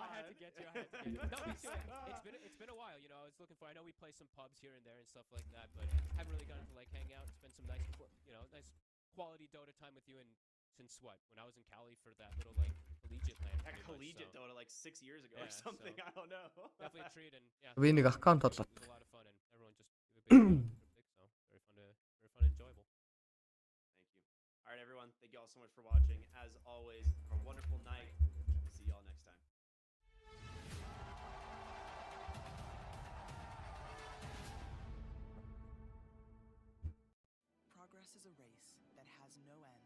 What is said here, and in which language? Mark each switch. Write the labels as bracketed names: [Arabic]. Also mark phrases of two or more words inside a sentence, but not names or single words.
[English] I had to get you. No, it's been a while. You know, I was looking for. I know we play some pubs here and there and stuff like that, but haven't really gotten to like hang out and spend some nice, nice quality Dota time with you. And since what? When I was in Cali for that little like collegiate land. Heck, collegiate Dota like 6 years ago or something. So I don't know. Definitely a treat, and yeah. [Mongolian] Би нэг аккаунт [English] It was [Mongolian] бодлоо. [English] a lot of fun, and everyone just very fun and enjoyable. Thank you. All right, everyone. Thank you all so much for watching. As always, have a wonderful night. We'll see you all next time. Progress is a race that has no end.